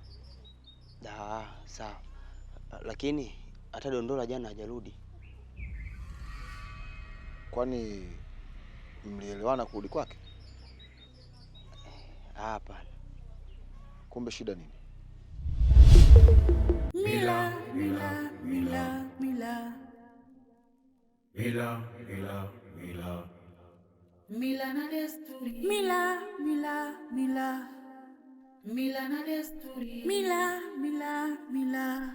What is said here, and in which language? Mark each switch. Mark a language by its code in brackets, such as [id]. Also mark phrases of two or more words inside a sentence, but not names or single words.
[sw] Sawa. Lakini hata Dondola jana hajarudi. Kwani mlielewana kurudi kwake? Hapana. Kumbe shida nini? Mila, mila, mila, mila. Mila, mila, mila. Mila na desturi. Mila, mila, mila. Mila na desturi. Mila, mila, mila.